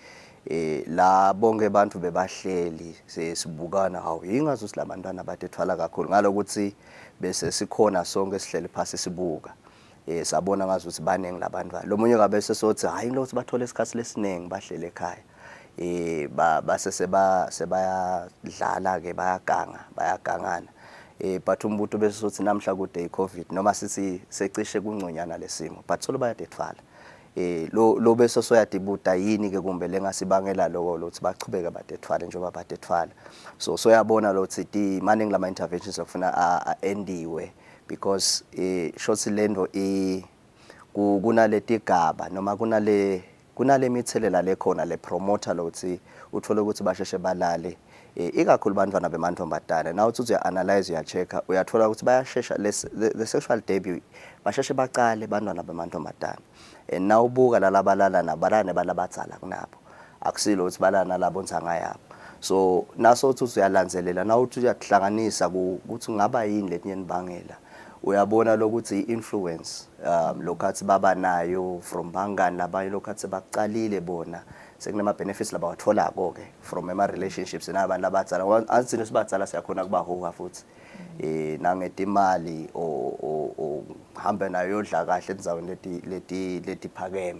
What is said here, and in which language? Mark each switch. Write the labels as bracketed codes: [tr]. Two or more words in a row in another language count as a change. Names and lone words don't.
[ss] La bonke abantu bebahleli sesibukana hawu ingazuthi labantwana batethwala kakhulu ngalokuthi bese sikhona sonke sihleli phansi sibuka. Sabona ngazuthi baningi labantwana. Lomunye kabese sothi hayi lothi bathola isikhathi lesiningi bahlele ekhaya. Base sebayadlala ke bayagangana. But umbuto bese sothi namhla kude iCovid noma sithi secishe kungconyana lesimo but solo bayadethwala. Lo bese soyadibuta yini ke kumbe lengasibangela lokho lokuthi bachubeke badethwale njengoba badethwala. So soyabona lokuthi maningi lama interventions okufuna endiwe because shothi lento kunaleti gaba noma kunale mithelela lekhona le promoter lokuthi uthole ukuthi basheshe balale. Ikakhulu bantwana bemantombazane now uthi uya-analyze uya-check-a uyathola ukuthi bayashesha [en] the sexual debut [ss] basheshe baqale bantwana bemantombazane. And now ubuka lalabalala nabalane balabadzala kunabo akusilo ukuthi balana nalabo ntsanga yabo. So naso uthi uyalanzelela now uthi uyakuhlanganisa ukuthi ngaba yini letinye nibangela uyabona lokuthi influence lokhathi baba nayo from bangani labanye lokhathi baqalile bona sekunama benefits labawathola ke from ema relationships nabantu labadzala anzini sibadzala siyakhona kubahoha futhi nangetimali o hambe nayo yodla kahle endzaweni leti phakeme.